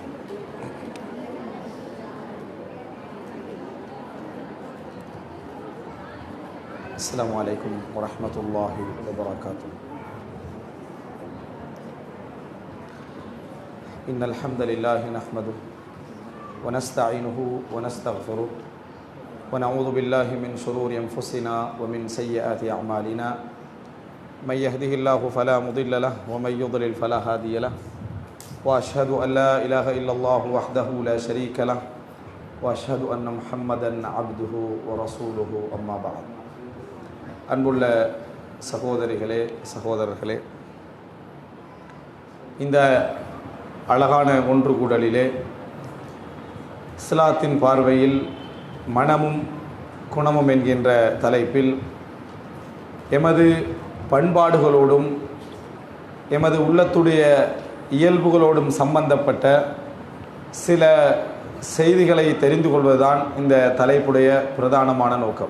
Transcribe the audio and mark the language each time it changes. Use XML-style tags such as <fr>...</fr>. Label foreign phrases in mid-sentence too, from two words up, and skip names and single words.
<ar>السلام عليكم ورحمة الله وبركاته. إن الحمد لله نحمده ونستعينه ونستغفره ونعوذ بالله من شرور أنفسنا ومن سيئات أعمالنا من يهده الله فلا مضل له ومن يضلل فلا هادي له وأشهد أن لا إله إلا الله وحده لا شريك له وأشهد أن محمدا عبده ورسوله أما بعد.</ar> <ta>அன்புள்ள சகோதரிகளே சகோதரர்களே, இந்த அழகான ஒன்று கூடலிலே இஸ்லாத்தின் பார்வையில் மனமும் குணமும் என்கின்ற தலைப்பில் எமது பண்பாடுகளோடும் எமது உள்ளத்துடைய இயல்புகளோடும் சம்பந்தப்பட்ட சில செய்திகளை தெரிந்து கொள்வதுதான் இந்த தலைப்புடைய பிரதானமான நோக்கம்.</ta>